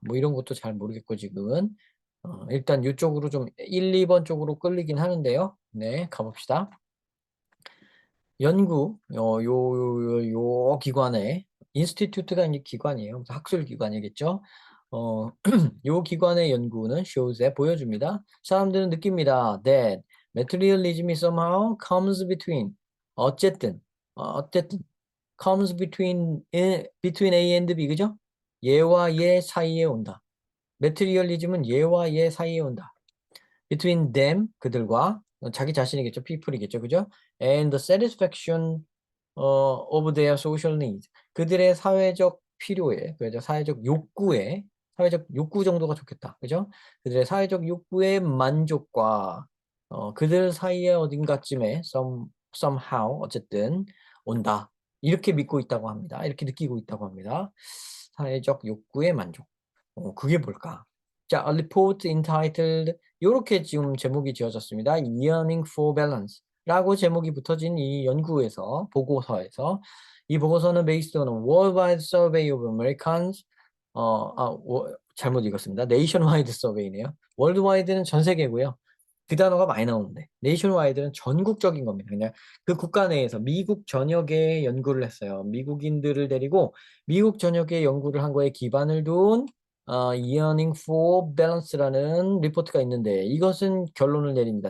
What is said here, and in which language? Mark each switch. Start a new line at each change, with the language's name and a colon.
Korean: 뭐 이런 것도 잘 모르겠고, 지금은. 일단 이쪽으로 좀 1, 2번 쪽으로 끌리긴 하는데요. 네, 가봅시다. 연구, 요 기관에, 인스티튜트가 이제 기관이에요. 그래서 학술 기관이겠죠. 요 기관의 연구는 보여줍니다. 사람들은 느낍니다.
English: That materialism somehow comes between.
Korean: 어쨌든, 어쨌든,
English: comes between A and B,
Korean: 그죠? 얘와 얘 사이에 온다. 메테리얼리즘은 얘와 얘 사이에 온다.
English: between them
Korean: 그들과 자기 자신이겠죠. people이겠죠. 그죠?
English: and the satisfaction of their social needs
Korean: 그들의 사회적 필요에 그죠? 사회적 욕구 정도가 좋겠다. 그죠? 그들의 사회적 욕구의 만족과 그들 사이에 어딘가쯤에 somehow 어쨌든 온다. 이렇게 믿고 있다고 합니다. 이렇게 느끼고 있다고 합니다. 사회적 욕구의 만족. 그게 뭘까? 자,
English: a report entitled
Korean: 이렇게 지금 제목이 지어졌습니다. Yearning for Balance 라고 제목이 붙어진 이 보고서에서 이 보고서는
English: based on a worldwide survey of Americans
Korean: 잘못 읽었습니다.
English: nationwide survey네요.
Korean: worldwide는 전 세계고요. 그 단어가 많이 나오는데 nationwide는 전국적인 겁니다. 그냥 그 국가 내에서 미국 전역에 연구를 했어요. 미국인들을 데리고 미국 전역에 연구를 한 거에 기반을 둔 Yearning for Balance라는 리포트가 있는데 이것은 결론을 내립니다.